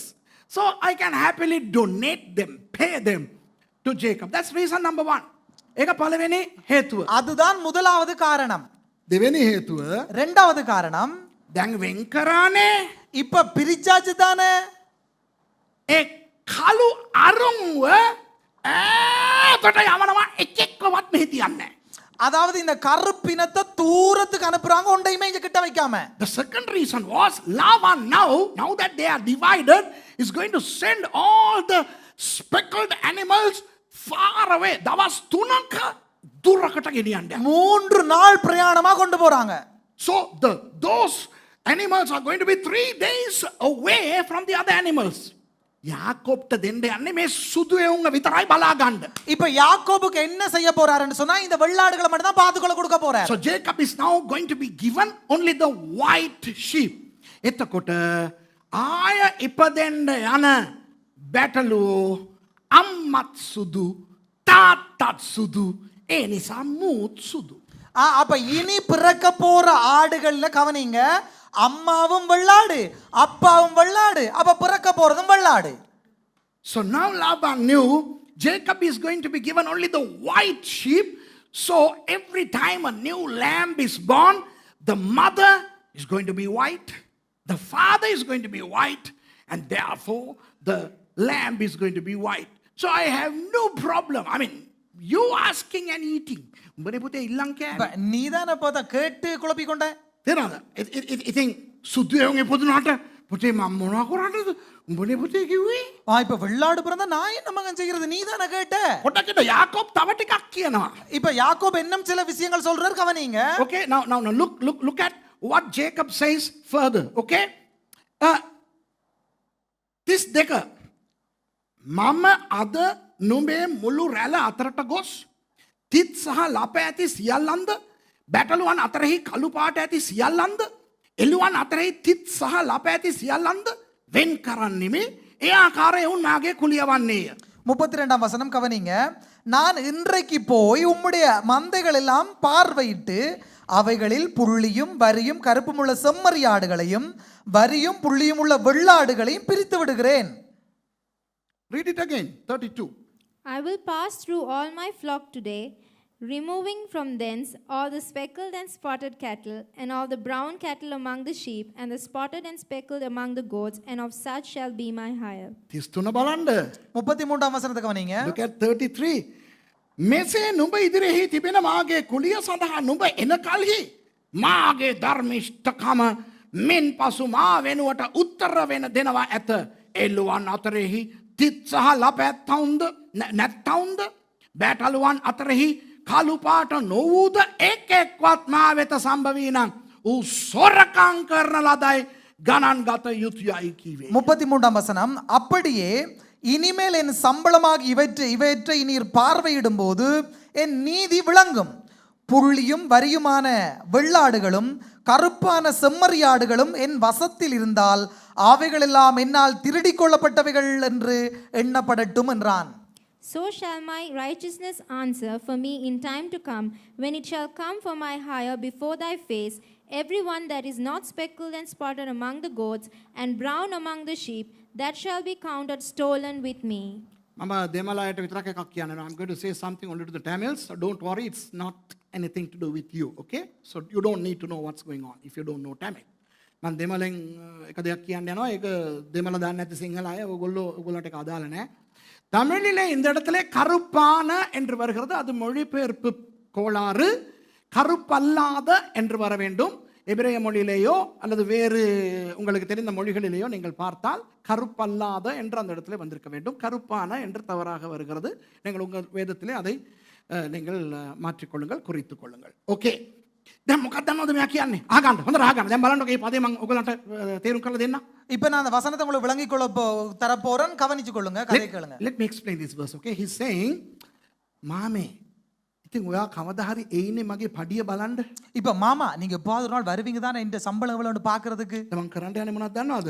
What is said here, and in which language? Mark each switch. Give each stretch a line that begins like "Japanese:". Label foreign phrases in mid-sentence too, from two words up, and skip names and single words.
English: So I can happily donate them, pay them to Jacob. That's reason number 1.
Sinhala: ඒක පළවෙනි හේතුව.
Tamil: அதுதான் முதலாவது காரணம்.
Sinhala: දෙවෙනි හේතුව
Tamil: இரண்டாவது காரணம்,
Sinhala: දැන් වෙන් කරානේ.
Tamil: இப்ப பிரிச்சாச்சு தானே.
Sinhala: ඒ කළු අරුන්ව ඈතට යවනවා එකෙක්වත් මෙහෙ තියන්නේ.
Tamil: அதாவது இந்த கருப்பினத்தை தூரத்துக்கு அனுப்புறாங்க, ஒன்றையுமே இங்க கிட்ட வைக்காம.
English: The second reason was Lavan now that they are divided is going to send all the speckled animals far away.
Sinhala: දවස් 3ක දුරකට ගෙනියන්න.
Tamil: 3 நாள் பிரயாணமா கொண்டு போறாங்க.
English: So those animals are going to be 3 days away from the other animals.
Sinhala: யாக்கோப்ට දෙන්න යන්නේ මේ සුදු එවුන්ව විතරයි බලා ගන්න.
Tamil: இப்ப யாக்கோபுக்கு என்ன செய்ய போறாருன்னு சொன்னா இந்த வெள்ளாடுகளை மட்டும் தான் பாத்துக்கொள்ள கொடுக்க போறார்.
English: So Jacob is now going to be given only the white sheep.
Sinhala: එතකොට ආය ඉපදෙන්න යන බැටළුවෝ අම්මත් සුදු තාත්තත් සුදු ඒ නිසා මූත් සුදු.
Tamil: அப்ப இனி பிறக்க போற ஆடுகள்ல கவனிங்க, அம்மாவும் வெள்ளாடு அப்பாவும் வெள்ளாடு, அப்ப பிறக்க போறதும் வெள்ளாடு.
English: So now Laban knew Jacob is going to be given only the white sheep. So every time a new lamb is born, the mother is going to be white, the father is going to be white, and therefore the lamb is going to be white. So I have no problem. I mean, you asking and eating.
Sinhala: උඹනේ පුතේ ඉල්ලන් කෑවේ.
Tamil: நீதான பார்த்தா கேட்டு குழப்பி கொண்ட.
Sinhala: තේරෙනවද? ඉතින් සුදු එවුන් ඉපදුනාට පුතේ මම මොනවා කරන්නද? උඹනේ පුතේ කිව්වේ.
Tamil: இப்ப வெள்ளாடு பிறந்தா நான் என்ன மகன் செய்யறது, நீதான கேட்ட.
Sinhala: පොඩ්ඩක් යාකෝබ් තව ටිකක් කියනවා.
Tamil: இப்ப யாக்கோபு இன்னும் சில விஷயங்கள் சொல்றாரு, கவனிங்க.
English: Okay, now look at what Jacob says further. Okay?
Sinhala: This දෙක මම අද නුඹේ මුළු රැළ අතරට ගොස් තිත් සහ ලප ඇති සියල්ලන්ද බැටළුවන් අතරෙහි කළු පාට ඇති සියල්ලන්ද එළුවන් අතරෙහි තිත් සහ ලප ඇති සියල්ලන්ද වෙන් කරන්නෙමි. ඒ ආකාරය උන් මාගේ කුලියවන්නේය.
Tamil: 32ஆம் வசனம் கவனிங்க. நான் இன்றைக்கு போய் உம்முடைய மந்தைகள் எல்லாம் பார்வையிட்டு அவைகளில் புள்ளியும் வரியும் கருப்புமுள்ள செம்மறியாடுகளையும் வரியும் புள்ளியும் உள்ள வெள்ளாடுகளையும் பிரித்து விடுகிறேன்.
English: Read it again, 32. I will pass through all my flock today, removing from thence all the speckled and spotted cattle, and all the brown cattle among the sheep, and the spotted and speckled among the goats, and of such shall be my hire.
Sinhala: 33 බලන්න.
Tamil: 33ஆம் வசனத்தை கவனிங்க.
English: Look at 33.
Sinhala: මෙසේ නුඹ ඉදිරියෙහි තිබෙන මාගේ කුලිය සඳහා නුඹ එන කල්හි මාගේ ධර්මිෂ්ඨකම මෙන් පසු මා වෙනුවට උත්තර වෙන දෙනවා ඇත. එළුවන් අතරෙහි තිත් සහ ලප නැත්තවුන්ද බෑටළුවන් අතරෙහි කළු පාට නොවූද එක් එක්වත් මා වෙත සම්භවී නම් ඌ සොරකම් කරන ලදයි ගණන් ගත යුතුයයි කීවේ.
Tamil: 33ஆம் வசனம், அப்படியே இனிமேல் என் சம்பளமாக இவற்றை நீர் பார்வையிடும் போது என் நீதி விளங்கும். புள்ளியும் வரியுமான வெள்ளாடுகளும் கருப்பான செம்மறியாடுகளும் என் வசத்தில் இருந்தால் அவைகளெல்லாம் என்னால் திருடிக் கொள்ளப்பட்டவைகள் என்று எண்ணப்படட்டும் என்றான்.
English: So shall my righteousness answer for me in time to come, when it shall come for my hire before thy face. Every one that is not speckled and spotted among the goats, and brown among the sheep, that shall be counted stolen with me.
Sinhala: මම දෙමළයට විතරක් එකක් කියන්නවා.
English: I'm going to say something only to the Tamils. So don't worry, it's not anything to do with you, okay? So you don't need to know what's going on if you don't know Tamil.
Sinhala: මම දෙමළෙන් එක දෙයක් කියන්න යනවා. ඒක දෙමළ දන්නේ නැති සිංහල අය ඔයගොල්ලන්ට ඒක අදාළ නැහැ.
Tamil: தமிழிலே இந்த இடத்துல கருப்பான என்று வருகிறது. அது மொழிபெயர்ப்பு கோளாறு. கருப்பல்லாத என்று வர வேண்டும். எபிரேய மொழியிலேயோ அல்லது வேறு உங்களுக்கு தெரிந்த மொழிகளிலேயோ நீங்கள் பார்த்தால் கருப்பல்லாத என்று அந்த இடத்துல வந்திருக்க வேண்டும். கருப்பான என்று தவறாக வருகிறது. நீங்கள் உங்கள் வேதத்திலே அதை நீங்கள் மாற்றிக்கொள்ளுங்கள், குறித்துக் கொள்ளுங்கள். ஓகே.
Sinhala: දැන් මොකක්ද මොකද මෙයා කියන්නේ? අහගන්න. හොඳට අහගන්න. දැන් බලන්නකෝ මේ පදේ මම ඔයගලන්ට තේරුම් කරලා දෙන්න.
Tamil: இப்போ நான் அந்த வசனத்தை உங்களுக்கு விளங்கிக் கொள்ள தரப்போறேன், கவனிச்சு கொள்ளுங்க, கதை கேளுங்க.
English: Let me explain this verse, okay? He's saying,
Sinhala: மாமே ඉතින් ඔයා කවදා හරි එයිනේ මගේ පඩිය බලන්න.
Tamil: இப்போ மாமா நீங்க எப்பாவது ஒரு நாள் வருவீங்க தானே இந்த சம்பளம் எவ்வளவுன்னு பாக்குறதுக்கு.
Sinhala: මම කරන්න යන්නේ මොනවද දන්නවද?